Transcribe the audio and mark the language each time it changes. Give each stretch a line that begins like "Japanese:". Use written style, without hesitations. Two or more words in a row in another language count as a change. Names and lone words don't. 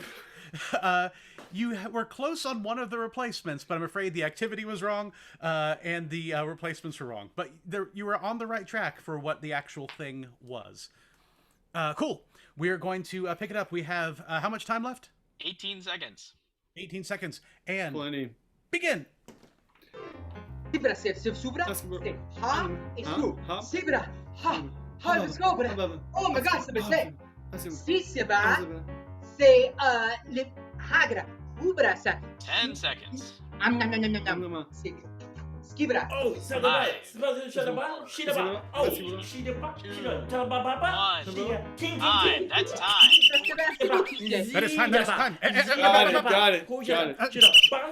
English: You were close on one of the replacements, but I'm afraid the activity was wrong, and the replacements were wrong. But you were on the right track for what the actual thing was. Cool. We are going to pick it up. We have how much time left? 18 seconds. 18 seconds. And Plenty. begin. Sibra, subra, ha, e su. Sibra, ha, scopra. Oh my God, Sibra, si sibra, se le hagra, ubra sa. 10 seconds. Skibra. Oh, Five. Time. That's time. That is time. That is time. Got it.